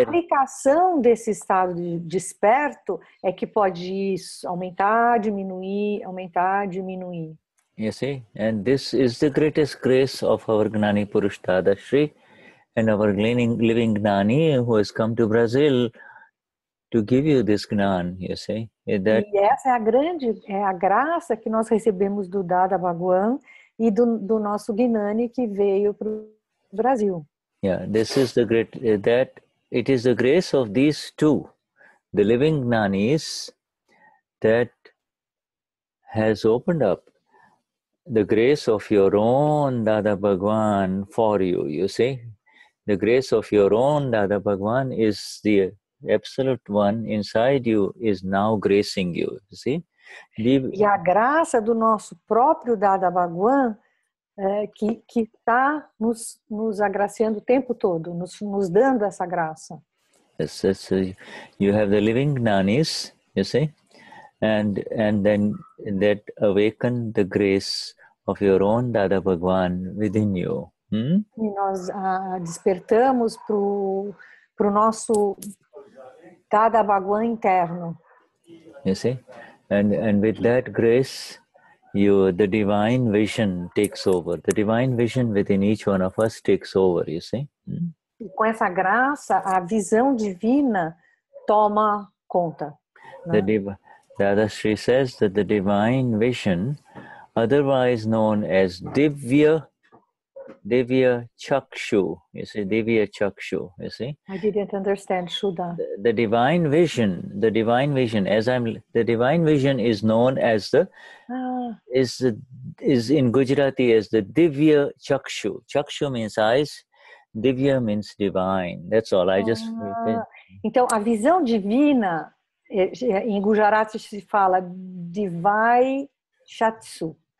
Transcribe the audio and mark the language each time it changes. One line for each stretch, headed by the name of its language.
Portuguese: A aplicação desse estado de desperto é que pode aumentar, diminuir, aumentar, diminuir.
English: You see, and this is the greatest grace of our Gnani Purush Dadashri and our living Gnani who has come to Brazil to give you this Gnan, you see.
Portuguese: E essa é a graça que nós recebemos do Dada Bhagwan e do nosso Gnani que veio para o Brasil.
English: Yeah, this is the great, it is the grace of these two, the living Gnanis, that has opened up the grace of your own Dada Bhagwan for you, you see. The grace of your own Dada Bhagwan is the absolute one inside you, is now gracing you, you see.
Portuguese: E a graça do nosso próprio Dada Bhagwan que está nos agraciando o tempo todo, nos dando essa graça.
English: Yes, you have the living Gnanis, you see, and then that awaken the grace of your own Dada Bhagwan within you.
Portuguese: E nós despertamos para o nosso Dada Bhagwan interno.
English: You see, and with that grace, the divine vision takes over. The divine vision within each one of us takes over, you see.
Portuguese: E com essa graça, a visão divina toma conta. Né?
English: Dadashri says that the divine vision, otherwise known as Divya Chakshu, you see, Divya Chakshu, you see. I didn't understand, Shuddha. The divine vision, the divine vision is known as is in Gujarati as the Divya Chakshu. Chakshu means eyes, Divya means divine. That's all.
Portuguese: Então, a visão divina, em Gujarati se fala Divai Chatsu.